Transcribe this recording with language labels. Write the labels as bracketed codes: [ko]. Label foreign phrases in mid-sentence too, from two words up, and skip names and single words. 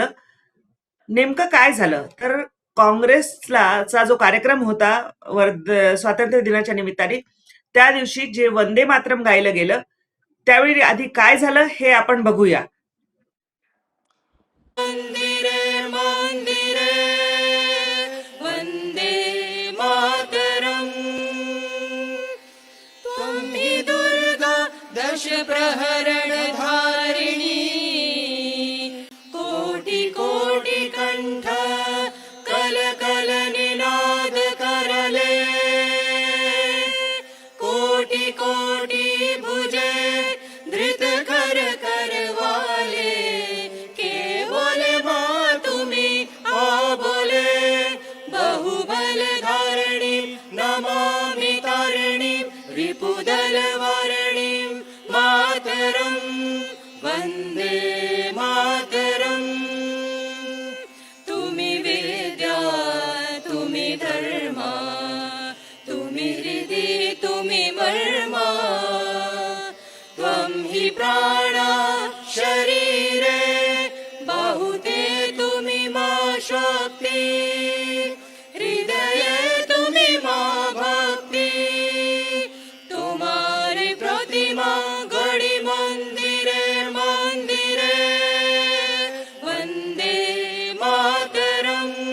[mr] नेमकं काय झालं तर काँग्रेसचा जो कार्यक्रम होता स्वातंत्र्य दिनाच्या निमित्ताने, त्या दिवशी जे वंदे मातरम गायलं गेलं, त्यावेळी आधी काय झालं हे आपण बघूया. [bn] মন্দিরে মন্দিরে বন্দে মাতরম, তুমি দুর্গা দশ প্রহরণ ধারিণী, কোটি কোটি কণ্ঠ কল কল নিনাদ করলে, কোটি কোটি ভুজে ধৃত কর করবালে, কেবল মা তুমি অবলে, বহুবল ধারিণী নমামি তারিণী, রিপুদল বারিণী মাতরম, বন্দে মাতরম. তুমি বিদ্যা তুমি ধর্ম, তুমি হৃদি তুমি মর্ম, ত্বং হি প্রাণা শরীরে, বাহুতে তুমি মা শক্তি, হৃদয়ে তুমি মা ভক্তি, তোমারি প্রতিমা গড়ি মন্দিরে মন্দিরে বন্দে মাতরম.